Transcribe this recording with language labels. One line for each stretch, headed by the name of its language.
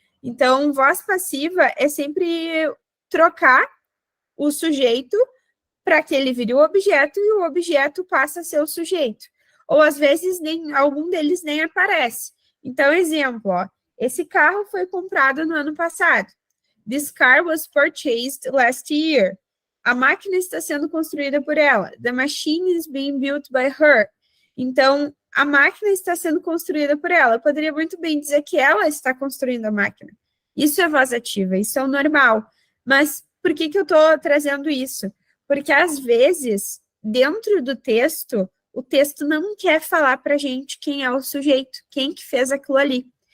Portuguese: Então, voz passiva é sempre trocar o sujeito para que ele vire o objeto e o objeto passa a ser o sujeito. Ou às vezes algum deles nem aparece. Então, exemplo, ó, esse carro foi comprado no ano passado.
English: This car was purchased last year.
Portuguese: A máquina está sendo construída por ela.
English: The machine is being built by her.
Portuguese: Então, a máquina está sendo construída por ela. Eu poderia muito bem dizer que ela está construindo a máquina. Isso é voz ativa, isso é o normal. Mas por que eu estou trazendo isso? Porque, às vezes, dentro do texto, o texto não quer falar para a gente quem é o sujeito, quem que fez aquilo ali.